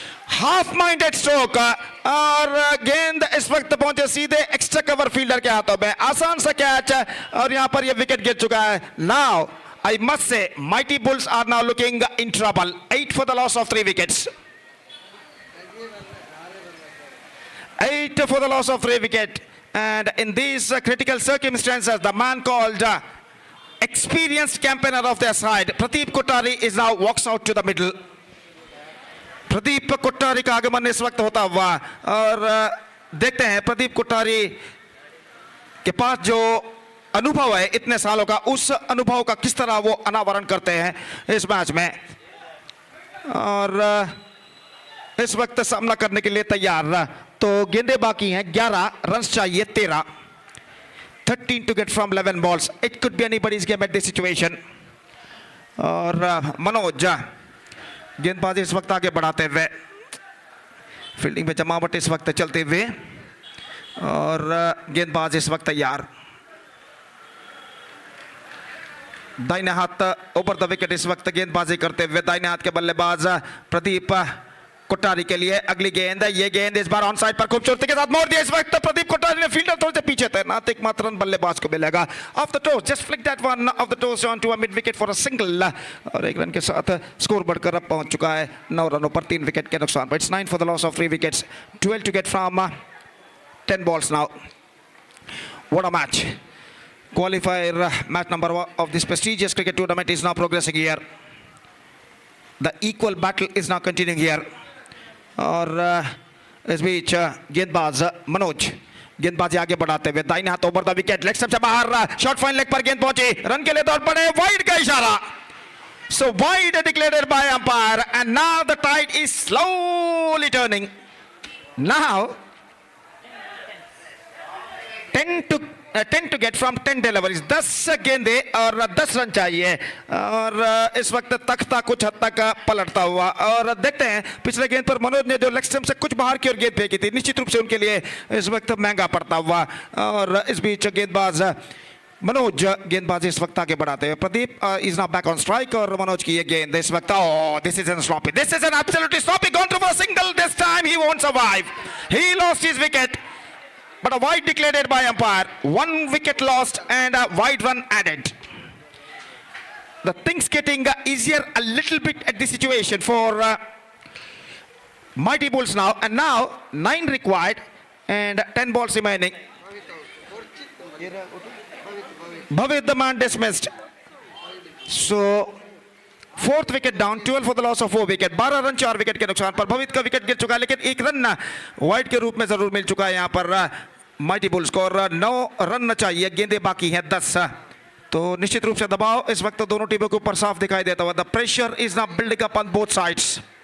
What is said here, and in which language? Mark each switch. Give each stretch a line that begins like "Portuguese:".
Hindi: Half minded stroke और गेंद इस वक्त पहुंचे सीधे एक्स्ट्रा कवर फील्डर के हाथों में. आसान सा कैच और यहां पर यह विकेट गिर चुका है.
English: Now I must say Mighty Bulls are now looking in trouble. 8 for the loss of 3 wickets. 8 for the loss of 3 wicket and in these critical circumstances the man called experienced campaigner of their side. Pradeep Kottary is now walks out to the middle.
Hindi: Pradeep Kottari का आगमन इस वक्त होता हुआ और देखते हैं प्रदीप कोट्टारी के पास जो अनुभव है इतने सालों का, उस अनुभव का किस तरह वो अनावरण करते हैं इस मैच में। और इस वक्त सामना करने के लिए तैयार। तो गेंदे बाकी हैं 11, रन्स चाहिए 13,
English: 13 to get from 11 balls. It could be anybody's game at this situation.
Hindi: और मनोज गेंदबाजी इस वक्त आगे बढ़ाते हुए, फील्डिंग में जमावट इस वक्त चलते हुए और गेंदबाज इस वक्त तैयार। दाहिने हाथ ओवर द विकेट इस वक्त गेंदबाजी करते हुए दाहिने हाथ के बल्लेबाज प्रदीप कोट्टारी के लिए अगली गेंद। ये गेंद इस बार ऑन साइड पर खूबसूरती के साथ मोड़ दिया। इस वक्त प्रदीप कोट्टारी ने फील्डर थोड़े से पीछे तैनात, एकमात्र रन बल्लेबाज को मिलेगा।
English: Off the toss, just flick that one off the toss on to a mid wicket for a single.
Hindi: और एक रन के साथ स्कोर बढ़कर अब पहुंच चुका है 9 रनों पर 3 विकेट के नुकसान पर।
English: It's 9 for the loss of 3 wickets, 12 to get from 10 balls now. What a match. Qualifier match number 1 of this prestigious cricket tournament is now progressing here. The equal battle is now continuing here.
Hindi: और इस बीच गेंदबाज मनोज गेंदबाजी आगे बढ़ाते हुए दाहिने हाथ over the wicket, leg stump से बाहर, शॉर्ट फाइन लेग पर गेंद पहुंची, रन के लिए दौड़ पड़े, वाइड का इशारा।
English: So wide declared by umpire and now the tide is slowly turning. Now 10 to get from 10 deliveries,
Hindi: 10 गेंदे और 10 रन चाहिए। और इस वक्त तख्ता कुछ हद तक पलटता हुआ। और देखते हैं पिछले गेंद पर मनोज ने जो लेग स्टंप से कुछ बाहर की ओर गेंद फेंकी थी, निश्चित रूप से उनके लिए इस वक्त महंगा पड़ता हुआ। और इस बीच गेंदबाज मनोज गेंदबाजी इस वक्त आगे बढ़ाते हैं।
English: Pradeep is now back on strike
Hindi: और मनोज की ये गेंद इस वक्त,
English: This is an sloppy, this is an absolutely sloppy, gone to for single, this time he won't survive, he lost his wicket. But a wide declared by umpire, 1 wicket lost and a wide run added. The things getting easier a little bit at this situation for Mighty Bulls now, and now 9 required and 10 balls remaining. Bhavit the man dismissed. So 4th wicket down, 12 for the loss of 4 wicket.
Hindi: 12 run 4 wicket के नुकसान पर भवित का wicket गिर चुका है, लेकिन 1 run wide के रूप में जरूर मिल चुका है यहाँ पर माइटी बुल्स को। और 9 रन चाहिए, गेंदे बाकी हैं 10। तो निश्चित रूप से दबाव इस वक्त दोनों टीमों के ऊपर साफ दिखाई देता हुआ।
English: The pressure is now building up on both sides.